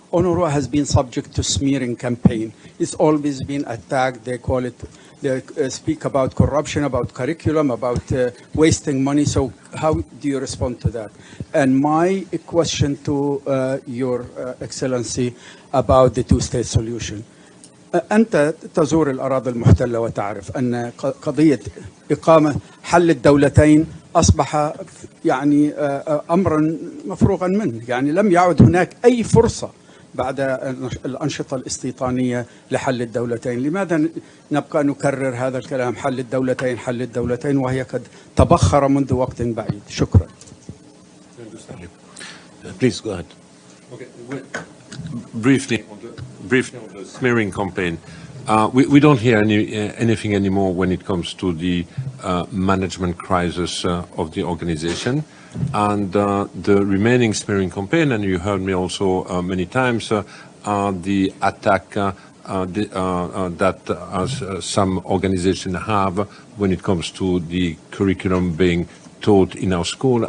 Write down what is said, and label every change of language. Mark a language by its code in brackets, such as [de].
[en] UNRWA has been subject to smearing campaign. It's always been attacked. They call it, they speak about corruption, about curriculum, about wasting money. So how do you respond to that? And my question to Your Excellency about the two-state solution. [ar] أنت تزور الأراضي المحتلة وتعرف أن قضية إقامة حل الدولتين أصبح يعني أمرا مفروغا منه، يعني لم يعد هناك أي فرصة بعد الأنشطة الاستيطانية لحل الدولتين. لماذا نبقى نكرر هذا الكلام، حل الدولتين حل الدولتين، وهي قد تبخر منذ وقت بعيد؟ شكرا. [en] Please go ahead. Okay. Briefly on the smearing campaign, we don't hear anything anymore when it comes to the management crisis of the organization, and the remaining smearing campaign, and you heard me also many times, the attack that some organizations have when it comes to the curriculum being taught in our school.